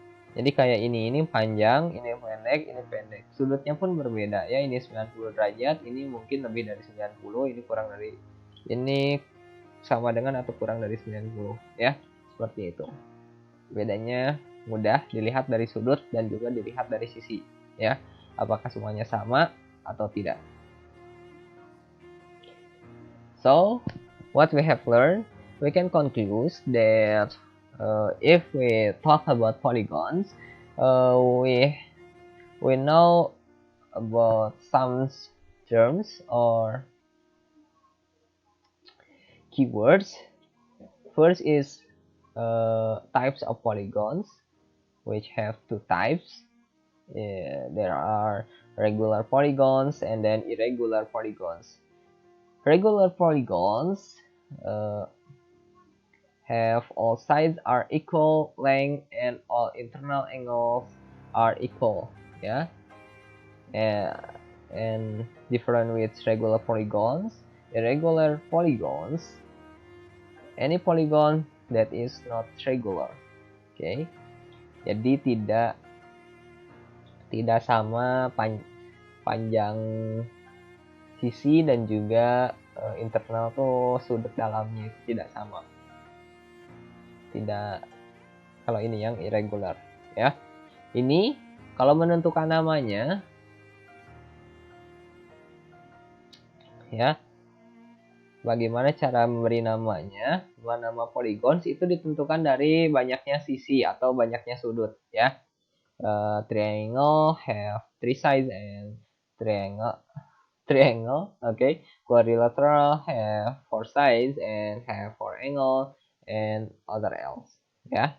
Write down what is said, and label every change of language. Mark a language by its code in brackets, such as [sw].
[id] Jadi kayak ini panjang, ini pendek. Sudutnya pun berbeda ya, ini 90 derajat, ini mungkin lebih dari 90, ini kurang dari, ini sama dengan atau kurang dari 90 ya. Seperti itu. Bedanya mudah dilihat dari sudut dan juga dilihat dari sisi ya. Apakah semuanya sama atau tidak. [en] So, what we have learned, we can conclude that if we talk about polygons, we we know about some terms or keywords. First is types of polygons, which have two types. There are regular polygons and then irregular polygons. Regular polygons have all sides are equal length and all internal angles are equal, yeah. And different with regular polygons, irregular polygons, any polygon that is not regular, okay. [id] Jadi tidak sama panjang sisi dan juga internal tuh sudut dalamnya itu tidak sama. Tidak, kalau ini yang irregular, ya. Ini kalau menentukan namanya, ya, bagaimana cara memberi namanya? Nama polygons itu ditentukan dari banyaknya sisi atau banyaknya sudut, ya. [en] Triangle have three sides and triangle, okay. Quadrilateral have four sides and have four angle and other else, ya.